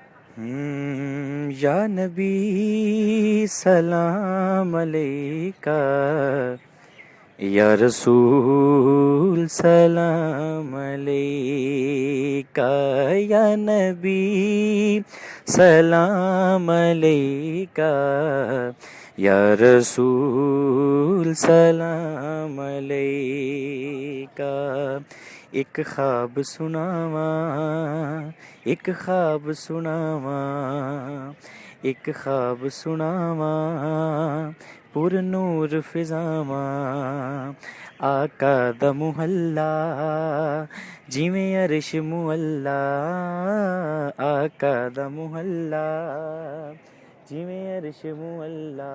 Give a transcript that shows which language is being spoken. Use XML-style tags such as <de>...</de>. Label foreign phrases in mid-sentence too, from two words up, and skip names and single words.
<ar>يا نبي سلام عليك، يا رسول سلام عليك, या रसूल सलाम अलैका, يا نبي سلام عليك، يا رسول سلام عليك.</ar> <pa>اک خواب سناواں، اک خواب سناواں، اک خواب سناواں، پر نور فضاواں. آقا دا محلہ جیویں عرش معلیٰ، آقا دا محلہ جیویں عرش معلیٰ.</pa>